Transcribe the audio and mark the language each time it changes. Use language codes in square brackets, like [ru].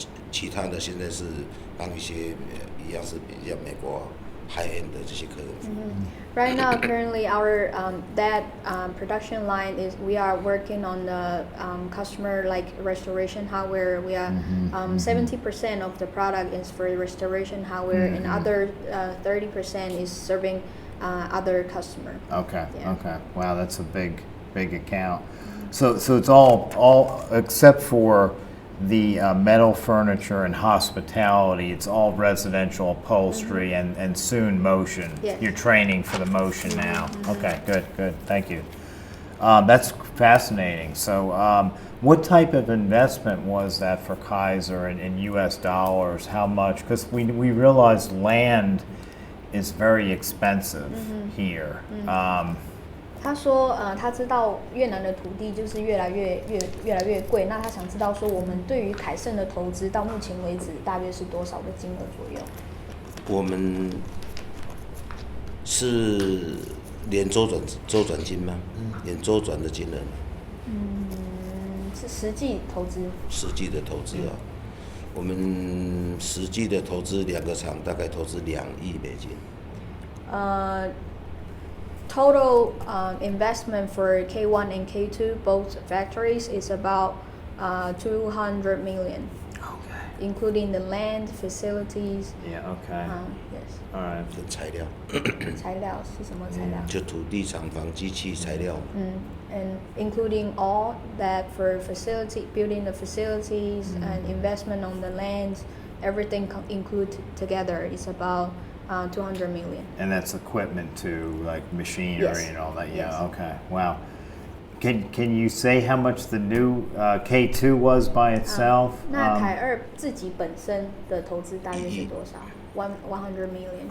[zh] 其他的现在是帮一些一样是比较美国 high end 的这些客人服务。 [en] Right now, currently, our that production line is we are working on the customer like restoration hardware. We are 70% of the product is for restoration hardware, and other 30% is serving other customer. Okay. Yeah. Okay. Wow, that's a big account. So it's all except for the metal furniture and hospitality. It's all residential upholstery and soon motion. Yes. You're training for the motion now. Okay. Good. Thank you. That's fascinating. So, what type of investment was that for Kaiser in U.S. dollars? How much? Because we realized land is very expensive here. [zh] 他说，他知道越南的土地就是越来越贵，那他想知道说，我们对于凯盛的投资到目前为止大约是多少的金额左右？我们是连周转金吗？连周转的金额吗？是实际投资。实际的投资啊，我们实际的投资2个厂大概投资2亿美金。 [en] Total investment for K1 and K2, both factories, is about 200 million, Okay. including the land, facilities. Yeah. Okay. Yes. All right. [zh] 的材料，材料是什么材料？就土地、厂房、机器、材料。 [en] And including all that for building the facilities and investment on the lands, everything include together is about 200 million. And that's equipment too, like machinery Yes. and all that. Yes. Yeah. Okay. Wow. Can you say how much the new K2 was by itself? [zh] 那凯二自己本身的投资大约是多少？ [en] 100 million.